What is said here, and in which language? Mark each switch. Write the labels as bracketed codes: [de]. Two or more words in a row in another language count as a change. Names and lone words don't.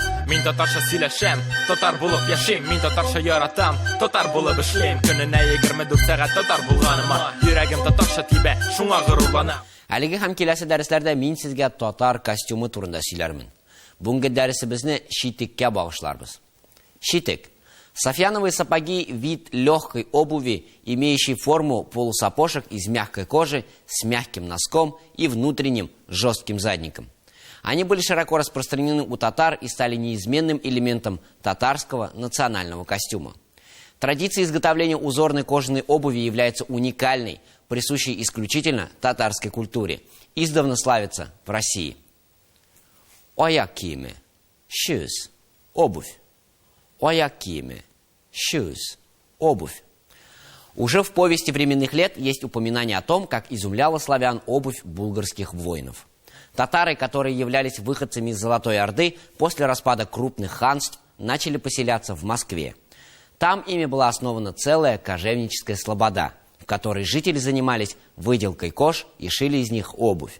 [tt] Мин татарша сөйләшәм, татар булып яшим. Мин татарша яратам, татар булып эшлим. Көненә 24 сәгать татар булганыма, йөрәгем татарша тибә, шуңа горурланам. Әлеге һәм киләсе дәресләрдә мин сезгә татар костюмы турында сөйләрмен. Бүгенге дәресебезне читеккә багышларбыз. Читек. [ru] Софьяновые сапоги – вид легкой обуви, имеющий форму полусапожек из мягкой кожи с мягким носком и внутренним жестким задником. Они были широко распространены у татар и стали неизменным элементом татарского национального костюма. Традиция изготовления узорной кожаной обуви является уникальной, присущей исключительно татарской культуре. Издавна славится в России. [tt] Аяк киеме. Shoes. Обувь. Аяк киеме. [en] Shoes. [ru] Обувь. Уже в повести временных лет есть упоминание о том, как изумляла славян обувь булгарских воинов. Татары, которые являлись выходцами из Золотой Орды, после распада крупных ханств начали поселяться в Москве. Там ими была основана целая кожевническая слобода, в которой жители занимались выделкой кож и шили из них обувь.